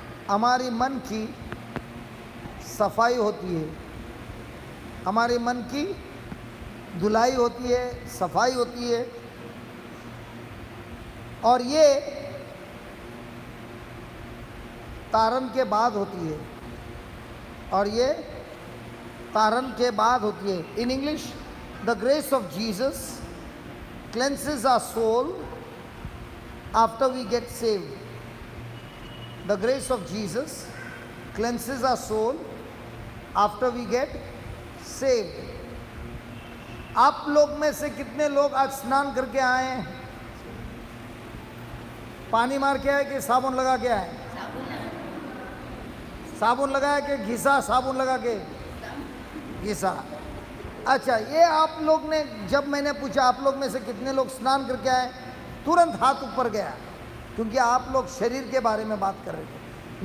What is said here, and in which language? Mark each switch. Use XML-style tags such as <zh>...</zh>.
<hi>हमारी मन की सफाई होती है, हमारे मन की धुलाई होती है, सफाई होती है। और ये तारन के बाद होती है, और ये तारन के बाद होती है।</hi> <en>In English, the grace of Jesus cleanses our soul after we get saved. The grace of Jesus cleanses our soul after we get saved.</en> <hi>आप लोग में से कितने लोग आज स्नान करके आए हैं? पानी मार के आए कि साबुन लगा के आए? साबुन लगाया कि घिसा? साबुन लगा के घिसा। अच्छा, ये आप लोग ने, जब मैंने पूछा आप लोग में से कितने लोग स्नान करके आए, तुरंत हाथ ऊपर गया, क्योंकि आप लोग शरीर के बारे में बात कर रहे थे।</hi>